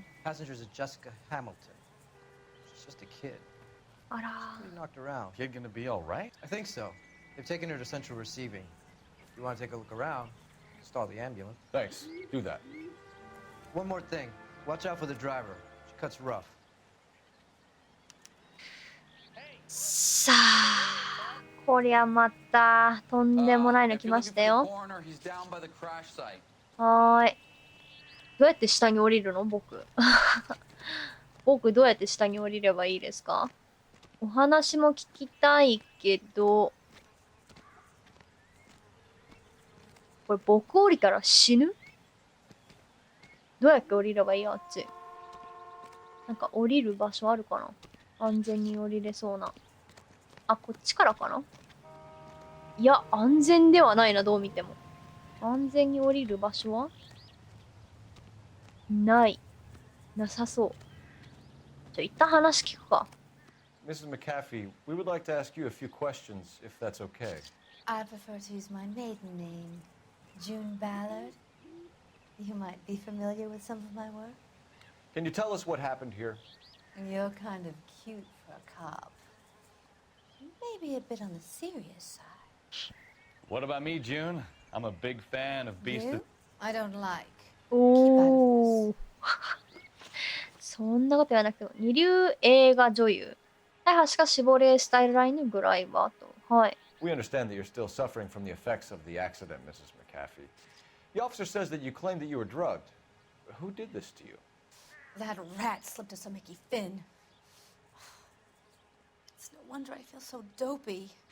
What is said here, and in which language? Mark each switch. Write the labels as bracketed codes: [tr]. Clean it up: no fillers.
[en] Passenger's a Jessica Hamilton. She's just a kid. [ja] あら。 [en] Pretty knocked around. Kid gonna be all right? I think so. They've taken her to central receiving. If you want to take a look around, stall the ambulance. Thanks. Do that. One more thing. Watch out for the driver. She cuts rough. [ja] さあ、こりゃまたとんでもないの来ましたよ。はーい。どうやって下に降りるの僕。僕どうやって下に降りればいいですか？お話も聞きたいけど、これ僕降りたら死ぬ？どうやって降りればいいあっち。なんか降りる場所あるかな？安全に降りれそうな。あ、こっちからかな？いや、安全ではないな、どう見ても。安全に降りる場所はない。なさそう。じゃあ、一旦話聞くか。 [en] Mrs. McAfee, we would like to ask you a few questions, if that's okay. I prefer to use my maiden name, June Ballard. You might be familiar with some of my work. Can you tell us what happened here? You're kind of cute for a cop. Maybe a bit on the serious side. What about me, June? I'm a big fan of Beast You? of... I don't like. [ja] おー。そんなこと言わなくても。二流映画女優。大橋かシボレースタイルラインのグライバーと。はい。 [en] We understand that you're still suffering from the effects of the accident, Mrs. McAfee. The officer says that you claim that you were drugged. Who did this to you? That rat slipped us a Mickey Finn. It's no wonder I feel so dopey.